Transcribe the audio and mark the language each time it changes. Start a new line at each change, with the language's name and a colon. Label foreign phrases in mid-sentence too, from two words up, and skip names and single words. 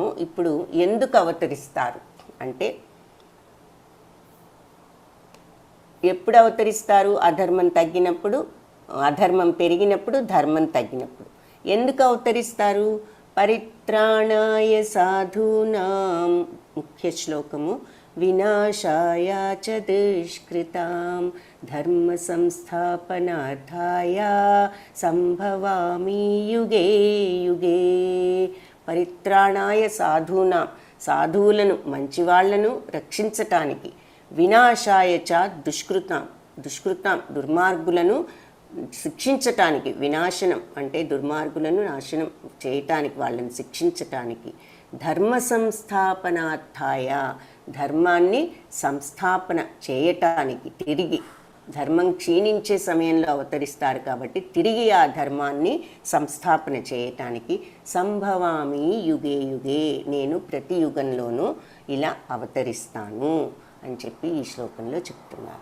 Telugu: ఇప్పుడు ఎందుకు అవతరిస్తారు అంటే, ఎప్పుడు అవతరిస్తారు, అధర్మం తగ్గినప్పుడు, అధర్మం పెరిగినప్పుడు, ధర్మం తగ్గినప్పుడు. ఎందుకు అవతరిస్తారు,
Sanskrit: పరిత్రాణాయ సాధూనాం,
Telugu: ముఖ్య శ్లోకము,
Sanskrit: వినాశాయ చ దుష్కృతాం ధర్మ సంస్థాపనార్థాయ సంభవామి యుగే యుగే. పరిత్రాణాయ సాధూనాం,
Telugu: సాధువులను మంచివాళ్లను రక్షించటానికి,
Sanskrit: వినాశాయ చ దుష్కృతాం
Telugu: దుర్మార్గులను శిక్షించటానికి, వినాశనం అంటే దుర్మార్గులను నాశనం చేయటానికి, వాళ్ళని శిక్షించటానికి,
Sanskrit: ధర్మ సంస్థాపనార్థాయ
Telugu: ధర్మాన్ని సంస్థాపన చేయటానికి, తిరిగి ధర్మం క్షీణించే సమయంలో అవతరిస్తారు కాబట్టి తిరిగి ఆ ధర్మాన్ని సంస్థాపన చేయటానికి,
Sanskrit: సంభవామి యుగే యుగే,
Telugu: నేను ప్రతి యుగంలోనూ ఇలా అవతరిస్తాను అని చెప్పి ఈ శ్లోకంలో చెప్తున్నారు.